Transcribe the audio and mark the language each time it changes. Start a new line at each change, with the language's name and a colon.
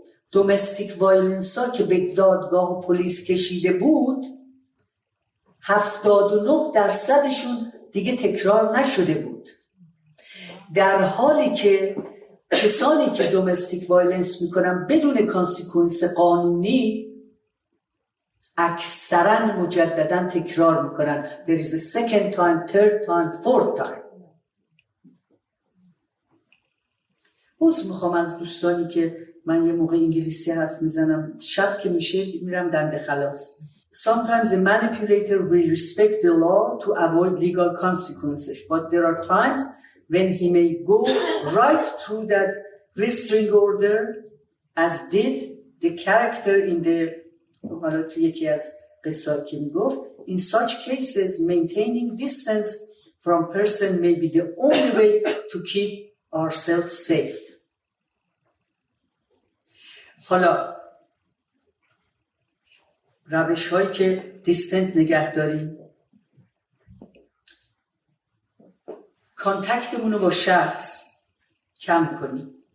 Persian: دومستیک وایلنس ها که به دادگاه و پلیس کشیده بود 79%شون دیگه تکرار نشده بود، در حالی که کسانی که دومستیک وایلنس میکنن بدون کانسیکوئنس قانونی اکثرا مجددا تکرار میکنن.
English: there is a second time, third time, fourth time.
Persian: میخوام از دوستانی که من یه موقع انگلیسی حرف میزنم، شب که میشه میرم دنده خلاص.
English: Sometimes a manipulator will respect the law to avoid legal consequences, but there are times when he may go right through that restraining order, as did the character in the
Persian: حالا تو یکی از قصات که میگفت
English: in such cases maintaining distance from person may be the only way to keep ourselves safe.
Persian: حالا روش هایی که دیستنت نگه داریم، کانتکتمون رو با شخص کم کنیم.